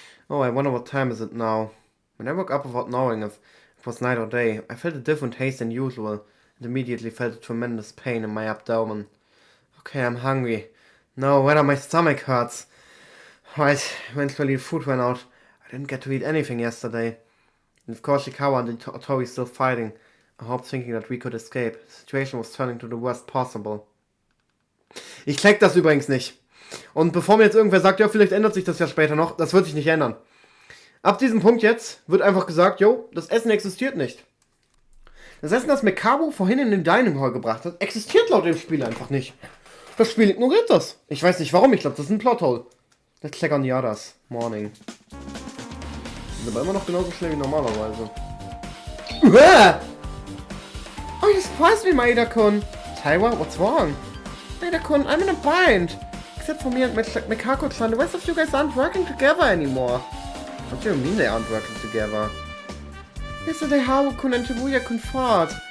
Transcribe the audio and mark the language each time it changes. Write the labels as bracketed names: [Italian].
[English] Oh, I wonder what time is it now. When I woke up without knowing if it was night or day, I felt a different taste than usual and immediately felt a tremendous pain in my abdomen. Okay, I'm hungry. No, whether my stomach hurts. Right, eventually the food ran out. I didn't get to eat anything yesterday. And of course Shikawa and the Tori still fighting. I hope thinking that we could escape. The situation was turning to the worst possible. [German] Ich check das übrigens nicht. Und bevor mir jetzt irgendwer sagt, ja, vielleicht ändert sich das ja später noch, das wird sich nicht ändern. Ab diesem Punkt jetzt wird einfach gesagt, jo, das Essen existiert nicht. Das Essen, das Mekabu vorhin in den Dining Hall gebracht hat, existiert laut dem Spiel einfach nicht. Das Spiel ignoriert das. Ich weiß nicht warum, ich glaube, das ist ein Plothole. [English] Let's check on the others. Morning. [German] Sind aber immer noch genauso schnell wie normalerweise. [English] Oh, you surprised me, Maeda-kun. Taiwa, what's wrong? Maeda-kun, I'm in a bind. Except for me and Mikako-chan, the rest of you guys aren't working together anymore. What do you mean they aren't working together? Yesterday, Haru-kun and Shibuya-kun fought.